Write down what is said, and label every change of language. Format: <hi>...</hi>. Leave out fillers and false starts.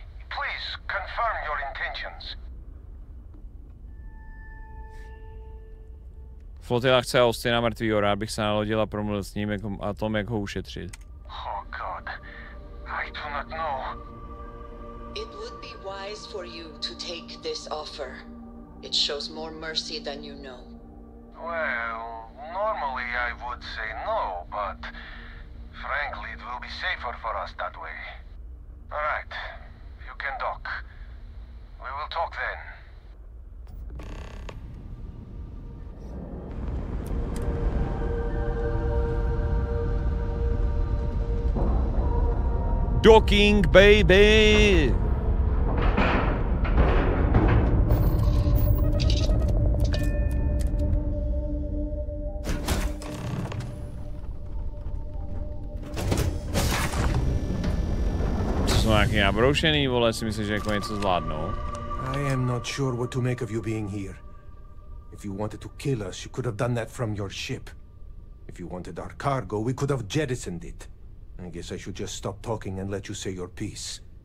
<en>Please confirm your intentions.</en> <cs>Flotila chce Austina mrtvýho, rád bych se nalodil a promluvil s ním a tom, jak ho ušetřit.</cs> <en>Oh God, I do not know. It would be wise for you to take this offer. It shows more mercy than you know. Well, normally I would say no, but frankly it will be safer for us that way. All right, you can dock. We will talk then. Docking, baby!</en> <cs>Jsou nějaký nabroušený, vole, si myslíš, že jako něco zvládnou?</cs> <en>I am not sure what to make of you being here. If you wanted to kill us, you could have done that from your ship. If you wanted our cargo, we could have jettisoned it. I guess I should just stop talking and let you say your piece.</en>